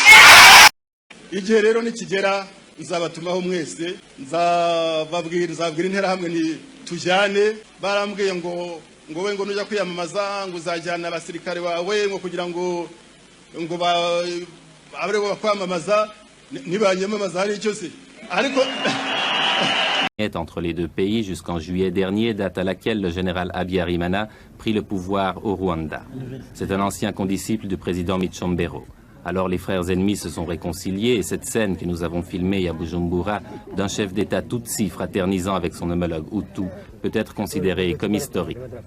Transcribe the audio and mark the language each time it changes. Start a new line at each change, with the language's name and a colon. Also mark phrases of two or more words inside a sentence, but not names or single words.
Kinyarwanda: Igihe rero nikigera nzabatumaho mwese, nzababwira interahamwe ni tujyane. Barambwiye ngo we ngo nujya kwiyamamaza ngo uzajyana abasirikare bawe ngo kugira ngo abre bakwamamaza nibanyamamaza hari icyo se ariko.
French: Entre les deux pays jusqu'en juillet dernier, date à laquelle le général Habyarimana prit le pouvoir au Rwanda. C'est un ancien condisciple du président Micombero. Alors les frères ennemis se sont réconciliés et cette scène que nous avons filmée à Bujumbura d'un chef d'État Tutsi fraternisant avec son homologue Hutu peut être considérée comme historique.